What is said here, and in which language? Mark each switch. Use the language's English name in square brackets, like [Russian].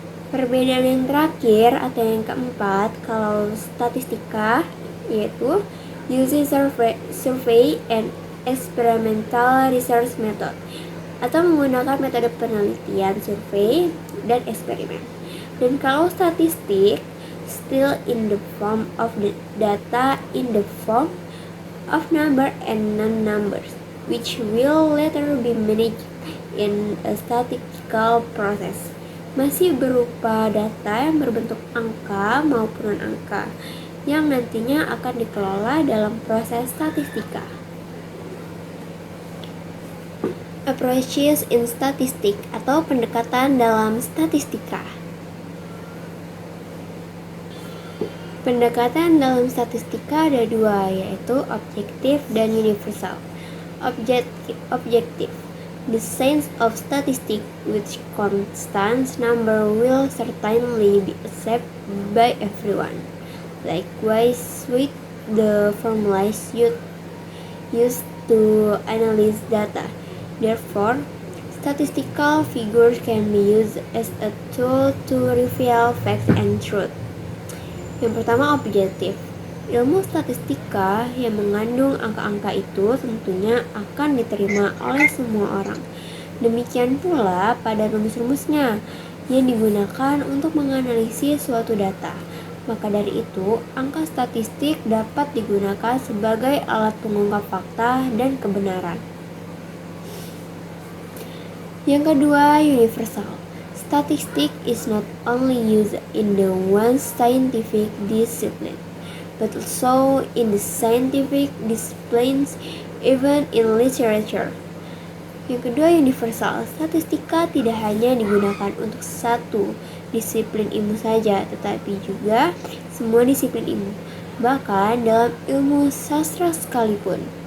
[Indonesian] Perbedaan yang terakhir atau yang keempat kalau statistika yaitu [English] using survey and experimental research method [Indonesian] atau menggunakan metode penelitian survei dan eksperimen. Dan kalau statistik [English] still in the form of the data in the form of number and non-numbers, which will later be managed in a statistical process. [Indonesian] Masih berupa data yang berbentuk angka maupun non-angka yang nantinya akan dikelola dalam proses statistika. [English] Approaches in statistic [Indonesian] atau pendekatan dalam statistika. Pendekatan dalam statistika ada dua, yaitu objektif dan universal. Objektif. [English] The science of statistics, which constant number will certainly be accepted by everyone. Likewise, with the formulas used to analyze data. Therefore, statistical figures can be used as a tool to reveal facts and truth. [Indonesian] Yang pertama, objektif. Ilmu statistika yang mengandung angka-angka itu tentunya akan diterima oleh semua orang. Demikian pula pada rumus-rumusnya yang digunakan untuk menganalisis suatu data. Maka dari itu, angka statistik dapat digunakan sebagai alat pengungkap fakta dan kebenaran. Yang kedua, universal. [English] Statistics is not only used in the one scientific discipline, but also in the scientific disciplines, even in literature. [Indonesian] Yang kedua, universal. Statistika tidak hanya digunakan untuk satu disiplin ilmu saja, tetapi juga semua disiplin ilmu, bahkan dalam ilmu sastra sekalipun.